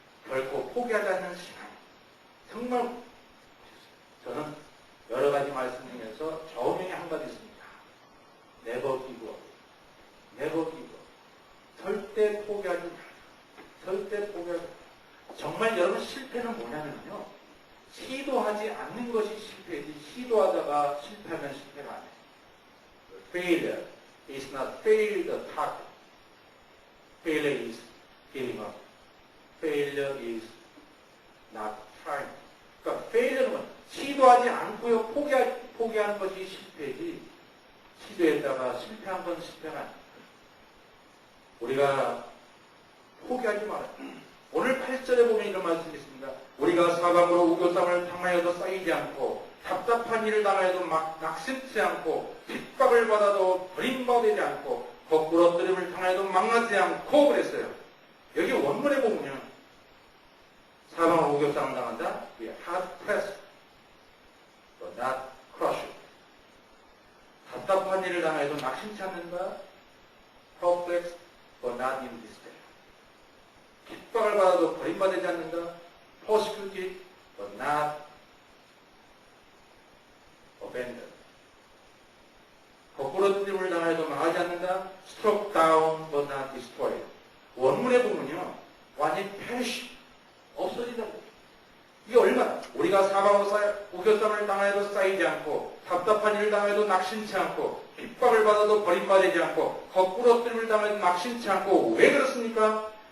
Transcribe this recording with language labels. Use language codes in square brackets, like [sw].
[ko] 결코 포기하지 않는 신앙. 정말 저는 여러 가지 말씀 중에서 저명이 한 가지 있습니다. [en] Never give up. Never give up. [ko] 절대 포기하지 말아요. 절대 포기하지 말아요. 정말 여러분 실패는 뭐냐면요, 시도하지 않는 것이 실패이지 시도하다가 실패하면 실패가 아니에요. [en] Failure is not fail the target. Failure is giving up. Failure is not trying. [ko] 그러니까 failure는 시도하지 않고요 포기하는 것이 실패이지 시도했다가 실패한 건 실패가 아니에요. 우리가 포기하지 말아요. 오늘 8절에 보면 이런 말씀이 있습니다. 우리가 사방으로 우겨쌈을 당하여도 쌓이지 않고 답답한 일을 당하여도 낙심치 않고 핍박을 받아도 버림받지 않고 거꾸러뜨림을 당하여도 망하지 않고 그랬어요. 여기 원문에 보면요. 사방으로 우겨쌈을 당한다. [en] We are hard pressed but not crushed. [ko] 답답한 일을 당하여도 낙심치 않는다. [en] Perplexed but not in despair. [ko] 핍박을 받아도 버림받지 않는다. [en] Persecuted but not abandoned. [ko] 거꾸러뜨림을 당해도 망하지 않는다. [en] Struck down but not destroyed. [ko] 원문에 보면요, 완전히 perish, 없어진다. 이게 얼마나 우리가 사방으로 우겨쌈을 당해도 쌓이지 않고 답답한 일을 당해도 낙심치 않고 핍박을 받아도 버림받지 않고 거꾸러뜨림을 당해도 낙심치 않고 왜 그렇습니까?